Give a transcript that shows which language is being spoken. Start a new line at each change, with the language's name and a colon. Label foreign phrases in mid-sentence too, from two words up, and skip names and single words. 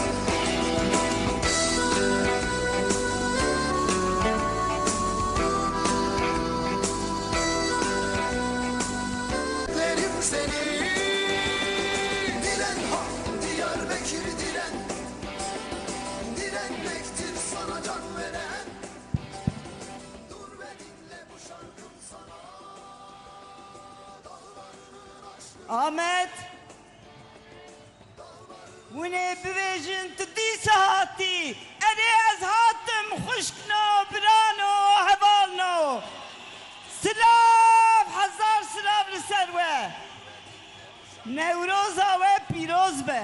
Turkish: Derim seni, diren ha Diyarbakır diren, direnmektir sana can veren. Dur ve dinle bu şarkım sana, dağlarının aşkına.
Kurdish: Ahmet Wune bivêjin tu dîsa hatî. Erê ez hatim xuşkno, birano, hevalno. Silav, hezar silav li ser we. Newroza we pîroz be.